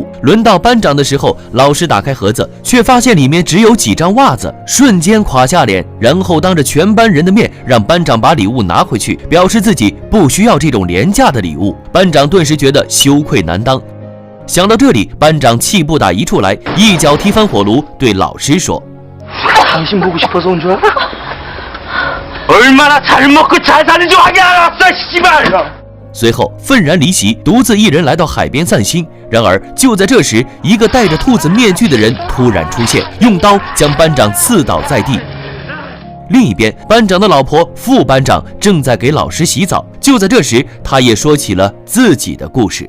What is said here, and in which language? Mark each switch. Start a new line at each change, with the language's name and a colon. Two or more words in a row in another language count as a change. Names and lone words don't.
Chinese: 轮到班长的时候，老师打开盒子，却发现里面只有几张袜子，瞬间垮下脸，然后当着全班人的面让班长把礼物拿回去，表示自己不需要这种廉价的礼物。班长顿时觉得羞愧难当。想到这里，班长气不打一处来，一脚踢翻火炉，对老师说：“
Korean: 당신 보고 싶어서 온 줄 알아? 얼마나 잘 먹고 잘 사는지 확인 알았어, 씨발!”
Chinese: 随后愤然离席，独自一人来到海边散心。然而就在这时，一个戴着兔子面具的人突然出现，用刀将班长刺倒在地。另一边，班长的老婆副班长正在给老师洗澡。就在这时，他也说起了自己的故事。